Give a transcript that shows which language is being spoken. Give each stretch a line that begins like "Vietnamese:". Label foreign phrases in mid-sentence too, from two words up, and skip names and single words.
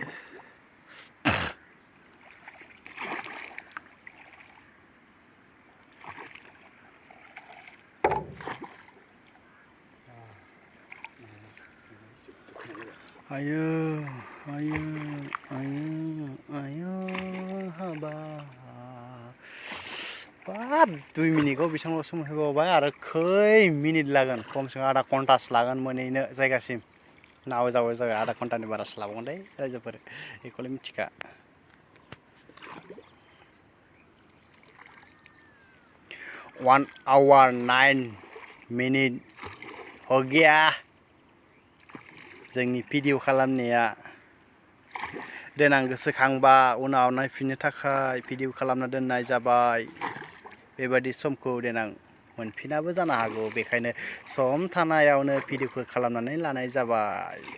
Bodo: Ayo, haba. Bab 2 मिनिटखौ बेसेबां सम होबावबाय आरो खै मिनिट लागोन खमसे खम आधा घन्टासो लागोन मोनहैनो जायगासिम नाव जावै जावै आधा घन्टानि बारासो लाबावगोन दे रायजोफोर बेखौलाय मिथिखा 1 hour 9 minute
Hindi: हो गया
Bodo: जोंनि भिडिअ खालामनाया देनां गोसोखांबा उनाव नायफिननो थाखाय भिडिअ खालामना दोननाय जाबाय बेबादि समखौ देनां मोनफिनाबो जानो हागौ बेखायनो सम थानायावनो भिडिअखौ खालामनानै लानाय जाबाय